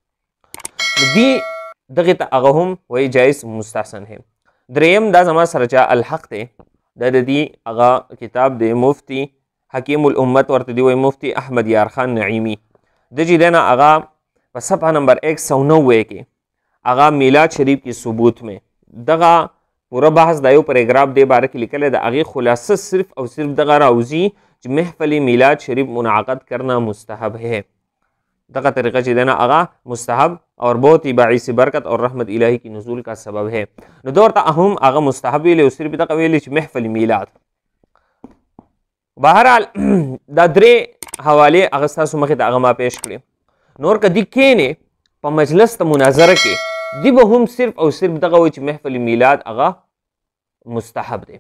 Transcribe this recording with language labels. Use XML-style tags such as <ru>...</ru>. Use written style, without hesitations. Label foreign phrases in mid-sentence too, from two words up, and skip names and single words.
<ps>دی دغه ته هغه هم وایي</ps> <ur>جایز مستحسن ہے.</ur> <ps>دریم، دا زما سره چې الحق دی، دا د دې هغه کتاب دی مفتی حکیم الامت ورته دی وایي مفتی احمد یار خان نعیمی. د چې دی نه هغه په صفحه نمبر 190 کې هغه</ps> <ur>میلاد شریف کی ثبوت میں</ur> <ps>دغه پورا بحث دا یو پیراګراف دی باره کې لیکلی. د هغې خلاصه صرف او صرف دغه راوځي چې</ps> <ur>محفل میلاد شریف منعقد کرنا مستحب ہے.</ur> <ps>دغه طریقه چې دی نه هغه</ps> <ur>مستحب اور بہت ہی باعث برکت اور رحمت الہی کی نزول کا سبب ہے.</ur> <ps>نو دا ورته هم هغه مستحب ویلی او صرف دغه ویلی چې محفل میلاد. بهرحال دا درې حوالې هغه ستاسو مخې ته هغه ما پیش کړې. نور که دی کښېنې په مجلس ته مناظره کې دی به هم صرف او صرف دغه وایي چې محفل میلاد هغه مستحب دی.</ps>